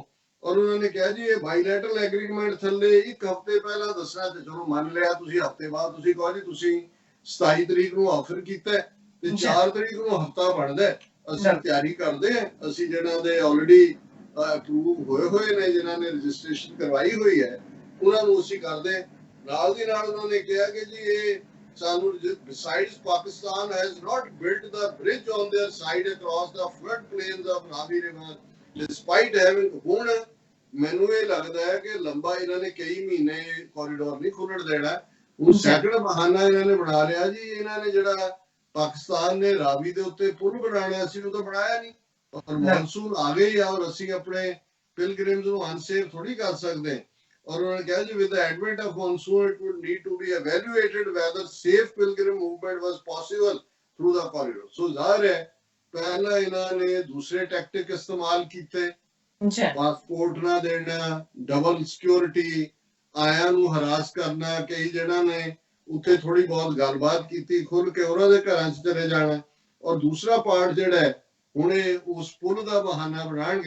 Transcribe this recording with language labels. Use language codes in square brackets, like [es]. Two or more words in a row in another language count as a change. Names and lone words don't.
[pa] ਔਰ ਉਹਨਾਂ ਨੇ ਕਿਹਾ ਜੀ ਇਹ [en] bilateral agreement [pa] ਥੱਲੇ 1 ਹਫ਼ਤੇ ਪਹਿਲਾਂ ਦੱਸਣਾ, ਤੇ ਚਲੋ ਮੰਨ ਲਿਆ ਤੁਸੀਂ ਹਫ਼ਤੇ ਬਾਅਦ ਤੁਸੀਂ ਕਹੋ ਜੀ ਤੁਸੀਂ 27 ਤਰੀਕ ਨੂੰ ਆਫਰ ਕੀਤਾ ਤੇ 4 ਤਰੀਕ ਨੂੰ ਹਫ਼ਤਾ ਬਣਦਾ, ਅਸੀਂ ਤਿਆਰੀ ਕਰਦੇ ਹਾਂ। ਅਸੀਂ ਜਿਹਨਾਂ ਦੇ [en] already approve [pa] ਹੋਏ ਨੇ, ਜਿਨ੍ਹਾਂ ਨੇ ਰਜਿਸਟ੍ਰੇਸ਼ਨ ਕਰਵਾਈ ਹੋਈ ਹੈ, ਉਹਨਾਂ ਨੂੰ ਅਸੀਂ ਕਰਦੇ। ਨਾਲ ਦੀ ਨਾਲ ਉਹਨਾਂ ਨੇ ਕਿਹਾ ਕਿ ਜੀ ਇਹ ਸਾਨੂੰ [en] besides Pakistan has not built the bridge on their side across the flood plains of Ravi River despite having [pa] ਹੁਣ ਮੈਨੂੰ ਇਹ ਲੱਗਦਾ ਹੈ ਕਿ ਲੰਬਾ ਇਹਨਾਂ ਨੇ ਕਈ ਮਹੀਨੇ ਕੋਰੀਡੋਰ ਨਹੀਂ ਖੁੱਲਣ ਦੇਣਾ। ਹੁਣ ਸੈਕੰਡ ਬਹਾਨਾ ਇਹਨਾਂ ਨੇ ਬਣਾ ਲਿਆ ਜੀ, ਇਹਨਾਂ ਨੇ ਜਿਹੜਾ ਪਾਕਿਸਤਾਨ ਨੇ ਰਾਵੀ ਦੇ ਉੱਤੇ ਪੁਲ ਬਣਾਉਣਾ ਸੀ ਉਹ ਤਾਂ ਬਣਾਇਆ ਨਹੀਂ, ਔਰ ਮੌਨਸੂਨ ਆ ਗਈ ਆ ਔਰ ਅਸੀਂ ਆਪਣੇ ਪਿਲਗ੍ਰਿਮਸ ਨੂੰ ਅਨਸੇਫ ਥੋੜੀ ਕਰ ਸਕਦੇ। ਔਰ ਉਹਨਾਂ ਨੇ ਕਿਹਾ ਜੀ [en] with the advent of monsoon it would need to be evaluated whether safe pilgrim movement was possible through the corridor। [pa] ਸੋ ਜ਼ਾਹਿਰ ਹੈ ਪਹਿਲਾਂ ਇਹਨਾਂ ਨੇ ਦੂਸਰੇ ਟੈਕਟਿਕ ਇਸਤੇਮਾਲ ਕੀਤੇ, ਪਾਸਪੋਰਟ ਨਾ ਦੇਣਾ, [en] double security, [pa] ਆਇਆਂ ਨੂੰ ਹਰਾਸ ਕਰਨਾ, ਕਈ ਜਿਹੜਾ ਨੇ ਉੱਥੇ ਥੋੜੀ ਬਹੁਤ ਗੱਲਬਾਤ ਕੀਤੀ, ਖੁੱਲ ਕੇ ਉਹਨਾਂ ਦੇ ਘਰਾਂ 'ਚ ਚਲੇ ਜਾਣਾ। ਔਰ ਦੂਸਰਾ ਪਾਰਟ ਜਿਹੜਾ ਹੈ ਹੁਣ ਇਹ ਉਸ ਪੁਲ ਦਾ ਬਹਾਨਾ ਬਣਾਉਣਗੇ।